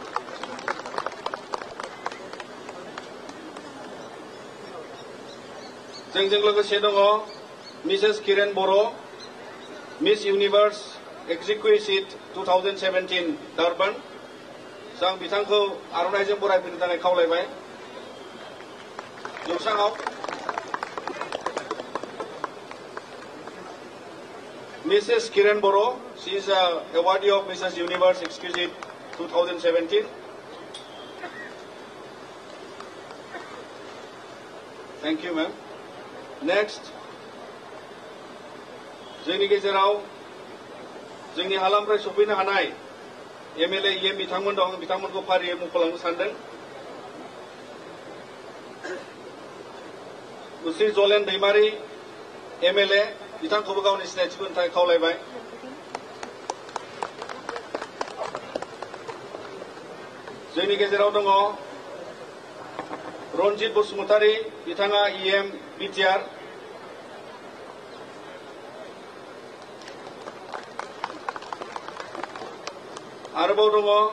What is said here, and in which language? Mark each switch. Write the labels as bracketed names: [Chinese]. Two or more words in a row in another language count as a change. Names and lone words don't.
[Bodo] जोंजों लोगोसे दङ मिसेस किरण बर' मिस इउनिभार्स एक्जिक्यूटिव 2017 डार्बान आं बिथांखौ आर'नाइजों बरायफैनो थाखाय खावलायबाय [English] जौसाङाव Mrs. Kiran Boro she is awardee of Mrs. Universe Exclusive 2017 thank you ma'am next [Bodo] जोंनि गेजेराव जोंनि हालामनिफ्राय सफैनो हानाय एमएलए इएम बिथांमोन दं बिथांमोनखौ फारियै मुंख'लांनो सानदों श्री जलेन दैमारी एमएलए बिथांखौबो गावनि सिनायथिखौ होनो थाखाय खावलायबाय जोंनि गेजेराव दङ रनजित बसुमतारी बिथाङा इएम बिटिआर आरोबाव दङ